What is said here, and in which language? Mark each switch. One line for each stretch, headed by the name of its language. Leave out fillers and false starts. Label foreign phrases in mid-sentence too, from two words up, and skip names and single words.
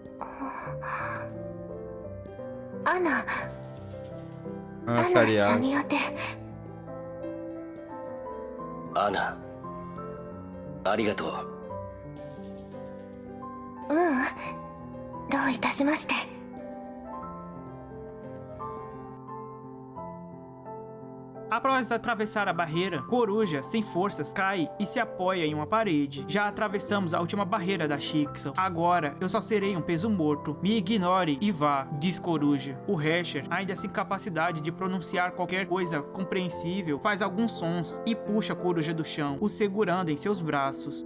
Japanese: アナ
Portuguese: Tá
Japanese: シャ
Portuguese: ligado.
Japanese: ニアテ。アナ、ありがとう。どういたしまして。
Portuguese: Após atravessar a barreira, Coruja, sem forças, cai e se apoia em uma parede. Já atravessamos a última barreira da Shixel. Agora, eu só serei um peso morto. Me ignore e vá, diz Coruja. O Hasher, ainda sem capacidade de pronunciar qualquer coisa compreensível, faz alguns sons e puxa Coruja do chão, o segurando em seus braços.